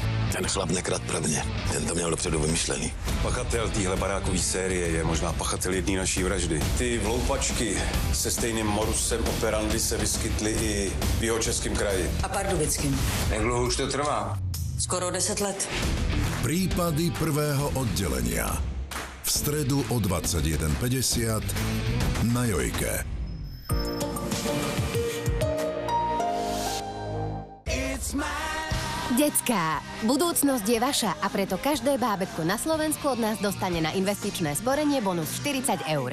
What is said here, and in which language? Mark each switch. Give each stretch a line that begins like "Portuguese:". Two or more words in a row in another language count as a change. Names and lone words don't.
Czech: Ten chlap nekrad prvně, jen to měl dopředu vymyšlený. Pachatel téhle barákové série je možná pachatel jedné naší vraždy. Ty vloupačky se stejným modusem operandi se vyskytly i v Jihočeském kraji. A Pardubickým. Jak dlouho už to trvá? Skoro 10 let.
Slovak: Prípady prvého oddelenia. V stredu o 21:50 na Jojke. Decká. Budúcnosť je vaša a preto každé bábätko na Slovensku od nás dostane na investičné sporenie bonus 40 €.